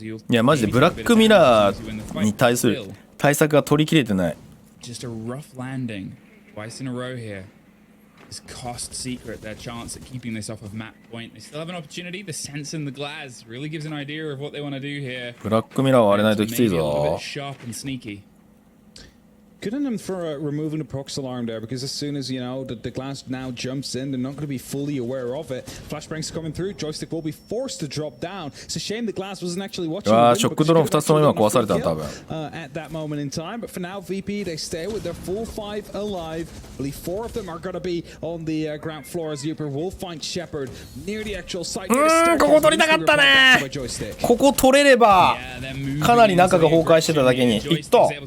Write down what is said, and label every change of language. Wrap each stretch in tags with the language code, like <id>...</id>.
<ja>いやマジでブラックミラーに対する対策が取り切れてない。</ja> <en>Just a rough landing twice in a row here. This cost Secret their chance at keeping this off of map point. They still have an opportunity. The sense in the glass really gives an idea of what they want to do here.</en> <ja>ブラックミラー割れないときついぞ。</ja> <en>Sharp and sneaky. Good on them for removing the prox alarm there, because as soon as, you know, the glass now jumps in, they're not going to be fully aware of it. Flashbangs coming through, joystick will be forced to drop down. It's a shame the glass wasn't actually watching.</en> <ja>ショックドローン2つとも今壊されたん多分。</ja> <en>At that moment in time, but for now VP they stay with their full 5 alive. believe 4 of them are going to be on the ground floor as Uber will find Shepard near the actual site.</en> <ja>ここ取りたかったね。ここ取れればかなり中が崩壊してただけにいった。</ja>